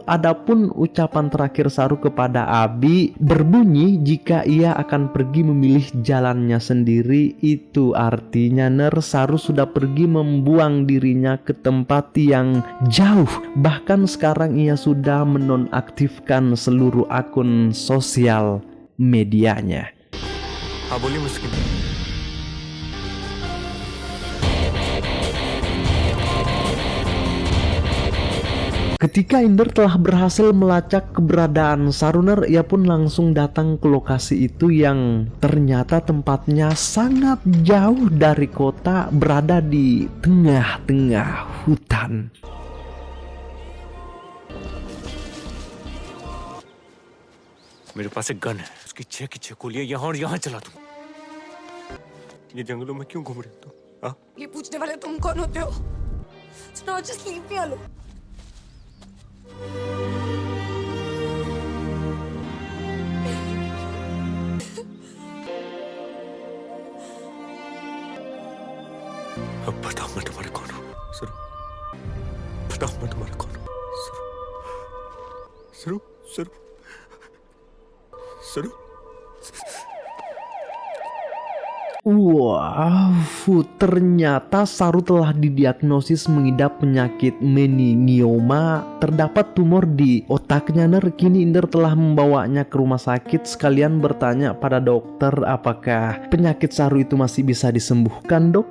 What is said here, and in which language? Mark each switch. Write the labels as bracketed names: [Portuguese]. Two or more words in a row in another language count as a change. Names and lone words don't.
[Indonesian] Adapun ucapan terakhir Saru kepada Abi berbunyi jika ia akan pergi memilih jalannya sendiri. Itu artinya, Ner, Saru sudah pergi membuang dirinya ke tempat yang jauh. Bahkan sekarang ia sudah menonaktifkan seluruh akun sosial medianya. [Hindi] हाँ बोलिए मुश्किल [Indonesian] Ketika Inder telah berhasil melacak keberadaan Saruner, ia pun langsung datang ke lokasi itu yang ternyata tempatnya sangat jauh dari kota, berada di tengah-tengah hutan. [Hindi] मेरे पास एक गन है, उसकी 6 की 6 गोलियां यहाँ और यहाँ चला दूं। ये जंगलों में क्यों घूम रहे हो तुम? हाँ? ये पूछने वाले तुम कौन होते हो? [English] So now just leave me alone. [Hindi] अब बताओ मैं तुम्हारा कौन हूँ? सुनो, बताओ मैं तुम्हारा कौन हूँ? सुनो, सुनो, सुनो, सुनो। [Indonesian] Wow, ternyata Saru telah didiagnosis mengidap penyakit meningioma. Terdapat tumor di otaknya, Ner. Kini Inder telah membawanya ke rumah sakit sekalian bertanya pada dokter apakah penyakit Saru itu masih bisa disembuhkan, Dok.